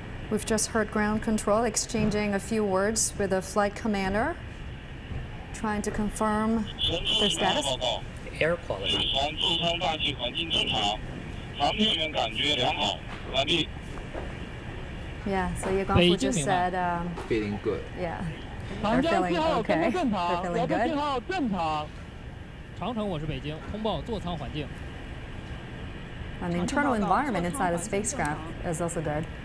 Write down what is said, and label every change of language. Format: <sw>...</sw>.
<en>We've just heard ground control exchanging a few words with the flight commander, trying to confirm their status. Air quality.</en> <zh>船座舱大气环境正常，航天员感觉良好，完毕。</zh> <en>Yeah, so Ye Guangfu just said, feeling good. Yeah, they're feeling okay. They're feeling good.</en> <zh>正常。长城，我是北京，通报座舱环境。</zh> <en>And the internal environment inside the spacecraft is also good.</en>